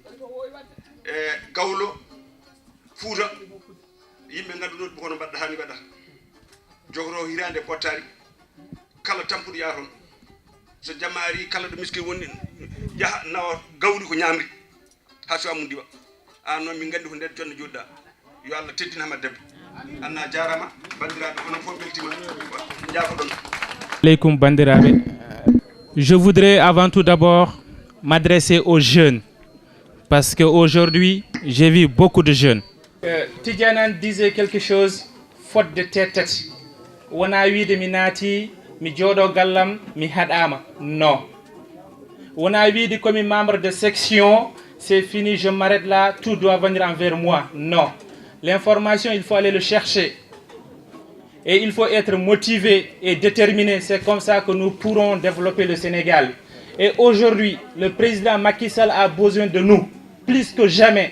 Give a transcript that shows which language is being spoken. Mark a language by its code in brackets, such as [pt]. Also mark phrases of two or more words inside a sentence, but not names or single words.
[ff] e gawlo Fouta yimɓe ganduɗo kono mbaɗɗa hani waɗata jogoto hirande pottari kala tampuɗo yaa toon so jamma ari kala ɗo miskin woni yaha nawa gawri ko ñamri ha so amum diwa an noon min gandi ko nder jonde joɗɗa yo Allah teddina Hamad Demba anna jarama bandiraɓe onon fof beltima jaafo ɗon aleykum bandiraɓe. [fr] Je voudrais avant tout d'abord m'adresser aux jeunes parce qu'aujourd'hui j'ai vu beaucoup de jeunes. Tidjanan disait quelque chose faute de tête. [ff] Wona wiide mi naati mi jooɗo gallam mi haɗama non. Wona wiide komi [fr] membre de section c'est fini je m'arrête là tout doit venir envers moi non. L'information il faut aller le chercher. Et il faut être motivé et déterminé. C'est comme ça que nous pourrons développer le Sénégal. Et aujourd'hui, le président Macky Sall a besoin de nous, plus que jamais.